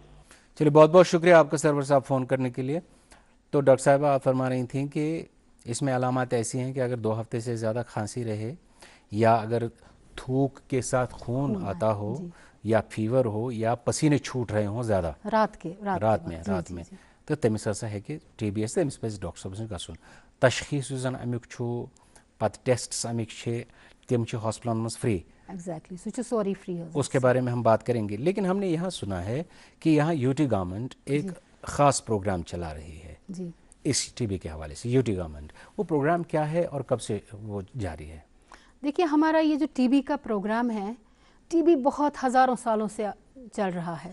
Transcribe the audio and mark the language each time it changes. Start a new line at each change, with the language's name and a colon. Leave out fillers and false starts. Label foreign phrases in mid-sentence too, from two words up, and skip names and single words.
Urdu: چلیے بہت بہت شکریہ آپ کا سرور صاحب فون کرنے کے لیے. تو ڈاکٹر صاحبہ آپ فرما رہی تھیں کہ اس میں علامات ایسی ہیں کہ اگر 2 ہفتے سے زیادہ کھانسی رہے, یا اگر تھوک کے ساتھ خون آتا ہو, یا فیور ہو, یا پسینے چھوٹ رہے ہوں زیادہ رات میں تو
Kashmiri: تمس ہسا
Urdu: ہے کہ ٹی بی ایس
Kashmiri: تمس پہ ڈاکٹر صاحب نش گژھُن. تشخیص زن امیک چھُ پتہ ٹیسٹس امیک چھِ تم چھِ ہاسپٹلن مز فری,
Urdu: اس کے بارے میں ہم بات کریں گے. لیکن ہم نے یہاں سنا ہے کہ یہاں
English: UT government
Urdu: ایک خاص پروگرام چلا رہی ہے اس ٹی بی کے حوالے سے.
English: UT government,
Urdu: وہ پروگرام کیا ہے اور کب سے وہ جاری ہے؟ دیکھیے ہمارا یہ جو ٹی بی کا پروگرام ہے, ٹی بی بہت ہزاروں سالوں سے چل رہا ہے.